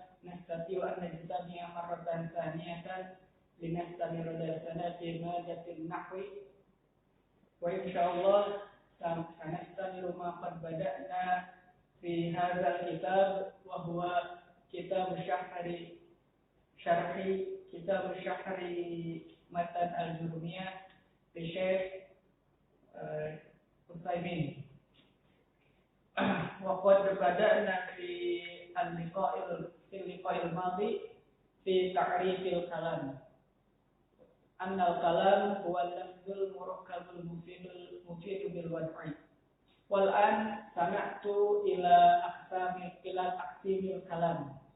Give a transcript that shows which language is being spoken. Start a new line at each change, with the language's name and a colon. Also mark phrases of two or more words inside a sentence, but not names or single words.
Arabic: نستطيع أن نجتمع مرة ثانية لنستمر درسنا في مادة النحو وإن شاء الله سنستمر ما قد بدأنا في هذا الكتاب وهو كتاب شرح كتاب شرح متن الآجرومية لشيخ عثيمين. وقد بدأنا في اللقاء الماضي في تعريف الكلام. أن الكلام هو اللفظ المركب المفيد بالوضع. والآن سنأتي إلى أقسام الكلام.